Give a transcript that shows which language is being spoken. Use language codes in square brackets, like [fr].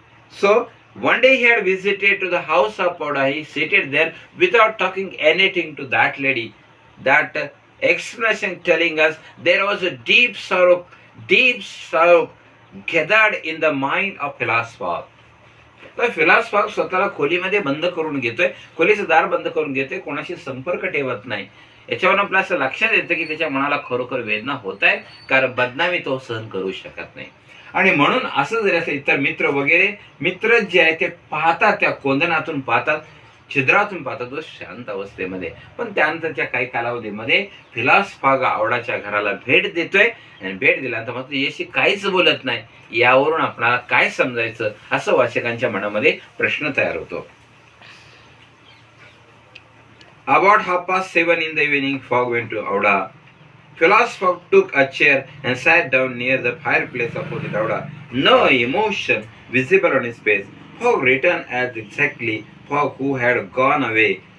[en] So one day he had visited to the house of Auda. He seated there without talking anything to that lady. That explanation telling us there was a deep sorrow deep sorrow gathered in the mind of Philosopher. [mr] तर philosopher स्वतःला खोलीमध्ये बंद करून घेतोय, खोलीचं दार बंद करून घेतोय, कोणाशी संपर्क ठेवत नाही. याच्यावरून आपल्या असं लक्षात येतं की त्याच्या मनाला खरोखर वेदना होत आहेत, कारण बदनामी तो सहन करू शकत नाही. आणि म्हणून असं जरी असं इतर मित्र वगैरे मित्र जे आहे ते पाहतात, त्या कोंदणातून पाहतात, छिद्रातून पाहतात तो शांत अवस्थेमध्ये. पण त्यानंतरच्या काही कालावधीमध्ये फिलॉसॉफर आवडाच्या घराला भेट देतोय आणि भेट दिल्यानंतर मात्र याशी काहीच बोलत नाही. यावरून आपल्याला काय समजायचं असं वाचकांच्या मनामध्ये प्रश्न तयार होतो. [en] About 7:30 in the evening, Fogg went to Auda. Philosopher took a chair and sat down near the fireplace opposite Auda. No emotion visible on his face. Fogg returned as exactly Fogg who had gone away.